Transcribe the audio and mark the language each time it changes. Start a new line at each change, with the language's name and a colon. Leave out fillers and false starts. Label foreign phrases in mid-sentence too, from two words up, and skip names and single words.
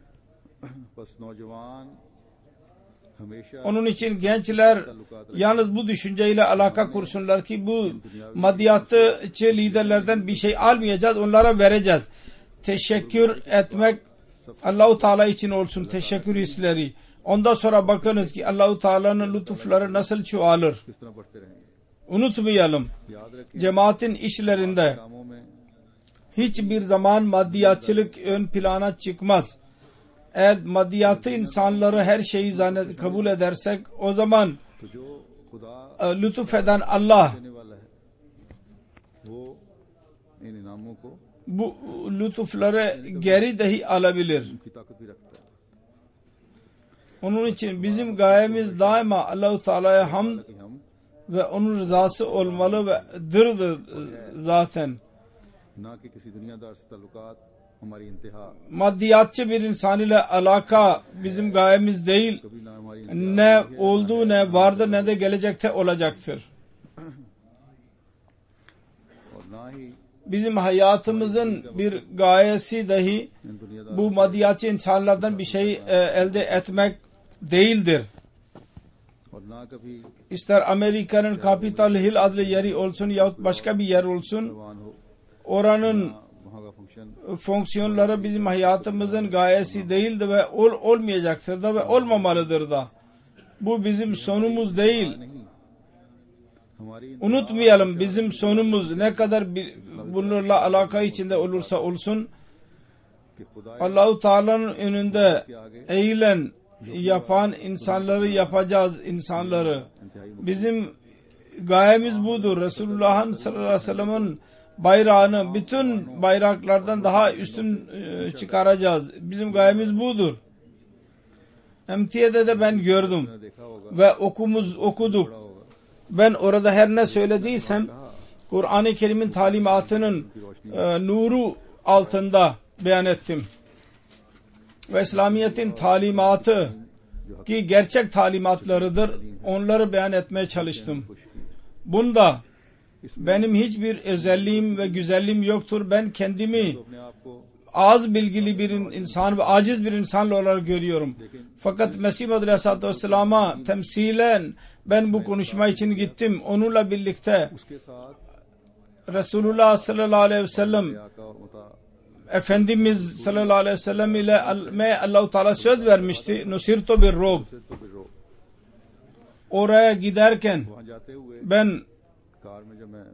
Turkish: Onun için gençler yalnız bu düşünceyle alaka kursunlar ki bu maddiyatçı liderlerden bir şey almayacağız, onlara vereceğiz. Teşekkür etmek Allah-u Teala için olsun, teşekkür hisleri. Ondan sonra bakınız ki Allah-u Teala'nın lütufları nasıl çoğalır.
Urdu: کس طرح بڑھتے رہیں گے.
Turkish: Unutmayalım,
Urdu: یاد رکھیں
Turkish: cemaatin işlerinde
Urdu: کاموں میں
Turkish: hiçbir zaman maddiyatçılık ön plana çıkmaz. Eğer maddiyatı insanları her şeyi kabul edersek, o zaman
Urdu: تو جو خدا
Turkish: lütufeden Allah
Urdu: دینے والا ہے وہ ان انعاموں کو
Turkish: bu lütufları geri dahi alabilir.
Urdu: کی طاقت بھی رکھتا ہے
Turkish: Onun için bizim gayemiz daima Allah-u Teala'ya hamd
Urdu: کہ ہم
Turkish: ve onun rızası olmalı ve dırdır zaten.
Urdu: نہ کہ کسی دنیادار سے تعلقات ہماری انتہا,
Turkish: Maddiyatçı bir insan ile alaka bizim gayemiz değil.
Urdu: کبھی نہ ہماری انتہا
Turkish: Ne oldu, ne vardır, ne de gelecekte olacaktır.
Urdu: اور نہ ہی
Turkish: Bizim hayatımızın bir gayesi dahi
Urdu: ان دنیادار
Turkish: bu maddiyatçı insanlardan bir şey elde etmek değildir.
Urdu: اور نہ کبھی
Turkish: İster Amerika'nın Capitol Hill adlı yeri olsun yahut başka bir yer olsun,
Urdu: جوان ہو,
Turkish: oranın
Urdu: وہاں کا فنکشن
Turkish: fonksiyonları bizim hayatımızın gayesi değildir ve olmayacaktır da ve olmamalıdır da. Bu bizim sonumuz değil.
Urdu: نہیں، ہماری
Turkish: Unutmayalım, bizim sonumuz ne kadar bunlarla alaka içinde olursa olsun,
Urdu: کہ خدا
Turkish: Allah-u Teala'nın önünde
Urdu: کے آگے
Turkish: eğilen, yapan insanları yapacağız, insanları.
Urdu: इंतहाई
Turkish: Bizim gayemiz budur. Resulullah'ın
Arabic: صلى الله عليه وسلم'in
Turkish: bayrağını bütün bayraklardan daha üstün çıkaracağız. Bizim gayemiz budur. MTA'de de ben gördüm
Urdu: نے دیکھا ہوگا
Turkish: ve okuduk.
Urdu: होगा
Turkish: Ben orada her ne söylediysem Kur'an-ı Kerim'in talimatının nuru altında beyan ettim. Ve İslamiyet'in talimatı ki gerçek talimatlarıdır, onları beyan etmeye çalıştım. Bunda benim hiçbir özelliğim ve güzelliğim yoktur. Ben kendimi
Urdu: اپنے آپ کو
Turkish: az bilgili bir insan ve aciz bir insan olarak görüyorum. Fakat Mesih Muhammed
Arabic: عليه الصلاة والسلام'a
Turkish: temsilen ben bu konuşma için gittim. Onunla birlikte
Urdu: اس کے ساتھ
Arabic: رسول الله صلى الله عليه وسلم
Urdu: آقا مطاع
Turkish: Efendimiz
Arabic: صلى الله عليه وسلم
Turkish: ile Allah-u Teala söz vermişti.
Arabic: نصرت بالرعب.
Urdu: سے تو پھر رو
Turkish: Oraya giderken
Urdu: وہاں جاتے ہوئے
Turkish: ben
Urdu: کار میں جب میں